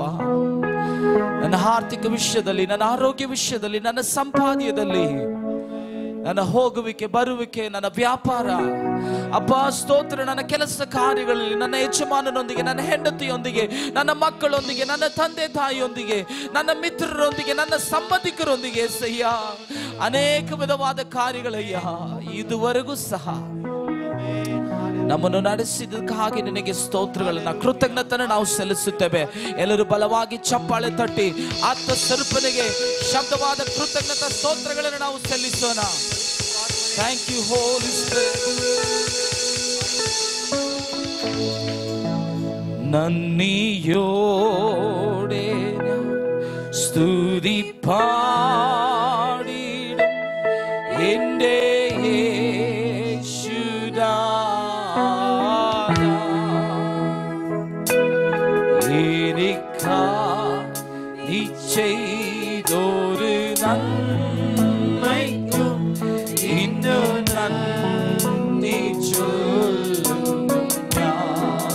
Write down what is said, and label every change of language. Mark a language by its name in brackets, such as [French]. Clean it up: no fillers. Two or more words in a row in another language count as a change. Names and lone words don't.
[Kannada] ನನ್ನ ಆರ್ಥಿಕ ವಿಷಯದಲ್ಲಿ, ನನ್ನ ಆರೋಗ್ಯ ವಿಷಯದಲ್ಲಿ, ನನ್ನ ಸಂಪಾದನೆಯಲ್ಲಿ, ನನ್ನ ಹೋಗುವಿಕೆ ಬರುವಿಕೆ, ನನ್ನ ವ್ಯಾಪಾರ ಅಪ್ಪ ಸ್ತೋತ್ರ, ನನ್ನ ಕೆಲಸ ಕಾರ್ಯಗಳಲ್ಲಿ, ನನ್ನ ಯಜಮಾನನೊಂದಿಗೆ, ನನ್ನ ಹೆಂಡತಿಯೊಂದಿಗೆ, ನನ್ನ ಮಕ್ಕಳೊಂದಿಗೆ, ನನ್ನ ತಂದೆ ತಾಯಿಯೊಂದಿಗೆ, ನನ್ನ ಮಿತ್ರರೊಂದಿಗೆ, ನನ್ನ ಸಂಬಂಧಿಕರೊಂದಿಗೆ ಸಹ್ಯ ಅನೇಕ ವಿಧವಾದ ಕಾರ್ಯಗಳಯ್ಯ ಇದುವರೆಗೂ ಸಹ ನಮ್ಮನ್ನು ನಡೆಸಿದ್ದಕ್ಕಾಗಿ ನಿನಗೆ ಸ್ತೋತ್ರಗಳನ್ನ ಕೃತಜ್ಞತನ ನಾವು ಸಲ್ಲಿಸುತ್ತೇವೆ. ಎಲ್ಲರೂ ಬಲವಾಗಿ ಚಪ್ಪಾಳೆ ತಟ್ಟಿ ಆತ್ಮ ಸ್ವರೂಪನಿಗೆ ಶಬ್ದವಾದ ಕೃತಜ್ಞತಾ ಸ್ತೋತ್ರಗಳನ್ನು ನಾವು ಸಲ್ಲಿಸೋಣ. [English] thank you holy spirit. [Malayalam] നന്ദിയോടെ സ്തുതി പാടിടും എൻ്റെ യേശുനാഥാ. എനിക്കായി ചെയ്തൊരു നന്മയ്ക്കും ഇന്നു നന്ദി ചൊല്ലുന്നു ഞാൻ.